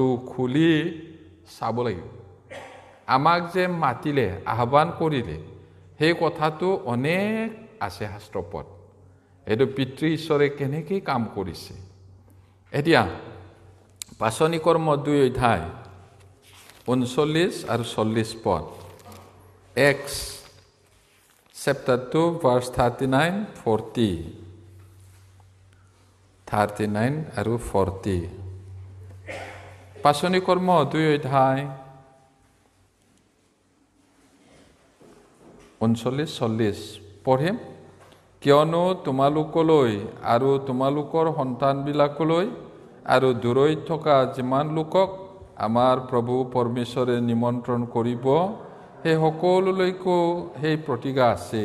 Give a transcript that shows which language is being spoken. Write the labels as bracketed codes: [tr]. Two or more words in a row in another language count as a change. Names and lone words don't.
[as] খুলি চাব লাগিব আমাক যে মাতিলে আহ্বান কৰিলে সেই কথাটো অনেক আছে শাস্ত্ৰপদ এইটো পিতৃ ঈশ্বৰে কেনেকৈ কাম কৰিছে এতিয়া পাচনি কৰ্ম 2 অধ্যায় 39 আৰু 40 পদ [en] Acts chapter 2 verse [as] 39 আৰু 40 পাচনি কৰ্ম 2 অধ্যায় 39-40 পঢ়িম। কিয়নো তোমালোকলৈ আৰু তোমালোকৰ সন্তানবিলাকলৈ আৰু দূৰৈত থকা যিমান লোকক আমাৰ প্ৰভু পৰমেশ্বৰে নিমন্ত্ৰণ কৰিব, সেই সকলোলৈকো সেই প্ৰতিজ্ঞা আছে।